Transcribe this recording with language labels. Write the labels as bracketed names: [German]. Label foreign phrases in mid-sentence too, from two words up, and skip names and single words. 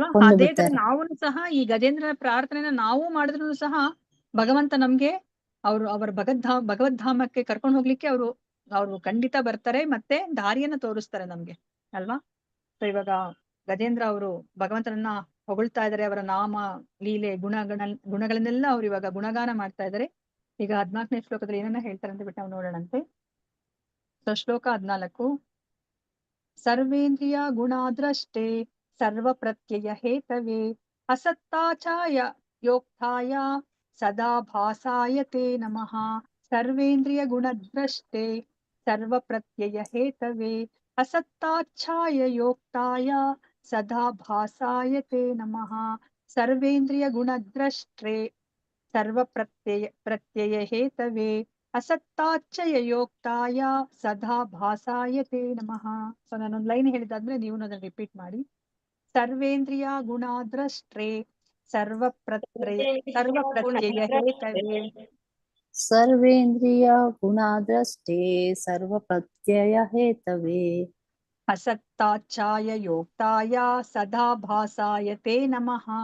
[Kannada] ಅದೇ ತರ ನಾವು ಸಹ ಈ ಗಜೇಂದ್ರನ ಪ್ರಾರ್ಥನೆನ ನಾವು ಮಾಡಿದ್ರು ಸಹ ಭಗವಂತ ನಮ್ಗೆ ಅವರ ಭಗವದ್ಧಾಮಕ್ಕೆ ಕರ್ಕೊಂಡು ಹೋಗ್ಲಿಕ್ಕೆ ಅವರು ಖಂಡಿತ ಬರ್ತಾರೆ, ಮತ್ತೆ ದಾರಿಯನ್ನ ತೋರಿಸ್ತಾರೆ ನಮ್ಗೆ ಅಲ್ವಾ. ಸೊ ಇವಾಗ ಗಜೇಂದ್ರ ಅವರು ಭಗವಂತನನ್ನ ಹೊಗಳ್ತಾ ಇದ್ದಾರೆ. ಅವರ ನಾಮ ಲೀಲೆ ಗುಣಗಳನ್ನೆಲ್ಲ ಅವ್ರು ಇವಾಗ ಗುಣಗಾನ ಮಾಡ್ತಾ ಇದ್ದಾರೆ. ಈಗ 14ನೇ ಶ್ಲೋಕದಲ್ಲಿ ಏನನ್ನ ಹೇಳ್ತಾರೆ ಅಂತ ಬಿಟ್ಟು ನಾವು ನೋಡೋಣಂತೆ. ಸೊ ಶ್ಲೋಕ 14. [Sanskrit] ಸರ್ವೇಂದ್ರಿಯ ಗುಣಾದ್ರಷ್ಟೇ ಸರ್ವ ಪ್ರತ್ಯಯ ಹೇತವೇ ಅಸತ್ತಾಚಾಯ ಯೋಕ್ತಾಯ ಸದಾ ಭಾಸಾಯ ತೇ ನಮಃ. ಸರ್ವೇಂದ್ರಿಯ ಗುಣದ್ರಷ್ಟೇ ಸರ್ವ ಪ್ರತ್ಯಯ ಹೇತವೇ ಅಸತ್ತಾಚ್ಛಾಯ ಯೋಕ್ತಾಯ ಸದಾ ಭಾಸಾಯ ತೇ ನಮಃ. ಸರ್ವೇಂದ್ರಿಯ ಗುಣದ್ರಷ್ಟೇ ಸರ್ವ ಪ್ರತ್ಯಯ ಹೇತವೇ ಅಸತ್ತಾಚ್ಛಯ ಯೋಕ್ತಾಯ ಸದಾ ಭಾಸಾಯ ತೇ ನಮಃ. [Kannada] ಸೊ ನಾನೊಂದು ಲೈನ್ ಹೇಳಿದಾದ್ಮೇಲೆ ನೀವು ಅದನ್ನ ರಿಪೀಟ್ ಮಾಡಿ. [Sanskrit] ಸರ್ವೇಂದ್ರಿಯ ಗುಣಾದ್ರಷ್ಟೇ ಸರ್ವ ಪ್ರತ್ಯಯ ಹೇತವೇ ಸರ್ವೇಂದ್ರಿಯ ಗುಣಾದ್ರಷ್ಟೇ ಸರ್ವ ಪ್ರತ್ಯಯ ಹೇತವೇ ಅಸತ್ತಾಚ್ಛಾಯ ಯೋಕ್ತಾಯ ಸದಾ ಭಾಸಾಯ ತೇ ನಮಃ.